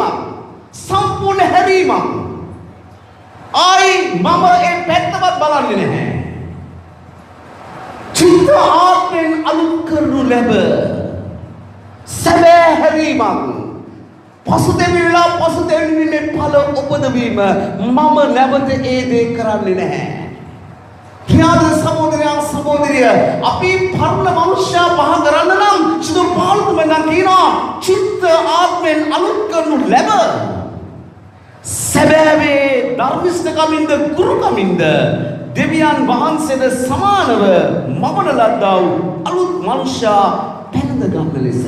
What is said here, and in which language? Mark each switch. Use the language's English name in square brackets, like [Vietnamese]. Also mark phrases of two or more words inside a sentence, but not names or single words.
[Sinhala] සම්පූර්ණ හැරීමක්. ආයි මම ඒ පැත්තවත් බලන්නේ නැහැ. චිත්ත ආත්මෙන් අලුත් කරනු ලැබ සැබෑ හැරීමක්. පසුතැවිලි ඵල උපදවීම මම නැවත ඒ දේ කරන්නේ නැහැ. ප්‍රියාදර සහෝදරියා සහෝදරිය අපි පරණ මනුෂ්‍යයා පහ කරන්න නම් සුදු පාළුතු මඳන් කියනවා චිත්ත ආත්මෙන් අලුත් කරනු ලැබ. සැබෑවේ ධර්මිෂ්ඨකමින්ද ගුරුකමින්ද දෙවියන් වහන්සේද සමානව මවන ලද්දා වූ අලුත් මනුෂ්‍යයා පැනඳ ගන්න ලෙසය.